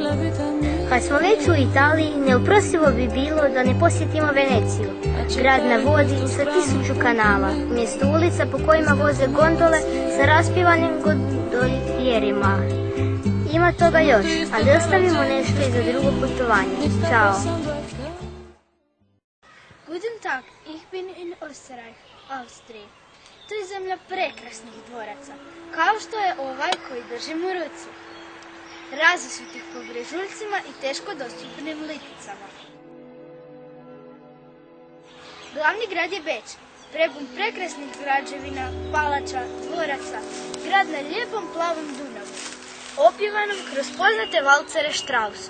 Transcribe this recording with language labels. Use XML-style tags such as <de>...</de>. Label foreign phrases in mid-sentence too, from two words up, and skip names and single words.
<hr>Kad smo već u Italiji, neoprostivo bi bilo da ne posjetimo Veneciju, grad na vodi sa 1000 kanala, umjesto ulica po kojima voze gondole sa raspivanim gondoljerima. Ima toga još, ali ostavimo nešto i za drugo putovanje. Ćao!</hr> <de>Guten Tag, ich bin in Österreich,</de> <hr>Austriji. To je zemlja prekrasnih dvoraca, kao što je ovaj koji držim u ruci. Razasutih po brežuljcima i teško dostupnim lipicama. Glavni grad je Beč, prebun prekrasnih građevina, palača, dvoraca, grad na lijepom plavom Dunavu, opjevanom kroz poznate valcere Straussa.</hr>